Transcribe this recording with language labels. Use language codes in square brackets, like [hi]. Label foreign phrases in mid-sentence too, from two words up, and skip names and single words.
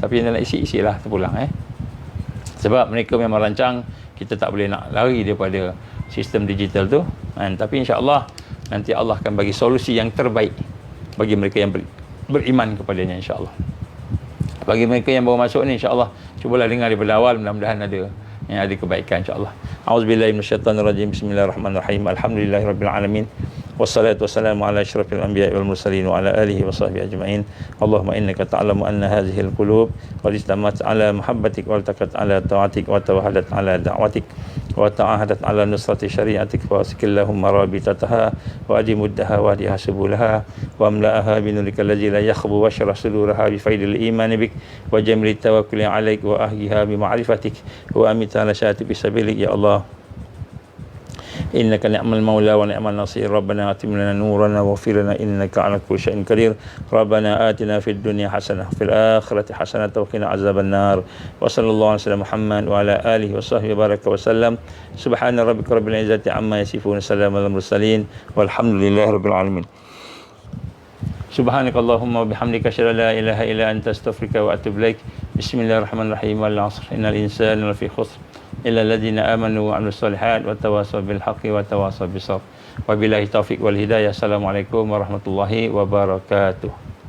[ms] Tapi yang nak isi, isilah terpulang sebab mereka memang rancang, kita tak boleh nak lari daripada sistem digital tu Tapi insya-Allah nanti Allah akan bagi solusi yang terbaik bagi mereka yang beriman kepadanya, insya-Allah. Bagi mereka yang baru masuk ni, insya-Allah cubalah dengar daripada awal, mudah-mudahan ada kebaikan, insya-Allah. [ar] أعوذ بالله من الشيطان الرجيم. بسم الله الرحمن الرحيم الحمد لله رب العالمين والصلاة والسلام على أشرف الأنبياء والمرسلين وعلى آله وصحبه أجمعين. اللهم إنك تعلم أن هذه القلوب قد اجتمعت على محبتك والتقت على طاعتك وتوحدت على دعوتك وتعاهدت على نصرة شريعتك ووثق اللهم رابطتها وأدم ودها واهدها سبلها واملأها بنورك الذي لا يخبو واشرح صدورها بفيض الإيمان بك وجميل التوكل عليك وأحيها بمعرفتك وأمتها على الشهادة في سبيلك. يا الله إنك نعم المولى ونعم النصير. ربنا أتمم لنا نورنا واغفر لنا إنك على كل شيء قدير. ربنا آتنا في الدنيا حسنة في الآخرة حسنة وقنا عذاب النار. وصلى الله عليه وسلم محمد وعلى آله وصحبه بارك وسلم. سبحان ربك رب العزة عما يصفون سلام على المرسلين والحمد لله رب العالمين. سبحانك اللهم وبحمدك أشهد أن لا إله إلا أنت أستغفرك وأتوب إليك. بسم الله الرحمن الرحيم والعصر إن الإنسان لفي خسر إلا الذين آمنوا وعملوا الصالحات وتواصوا بالحق وتواصوا بالصبر. وبالله التوفيق والهداية. السلام عليكم ورحمة الله وبركاته.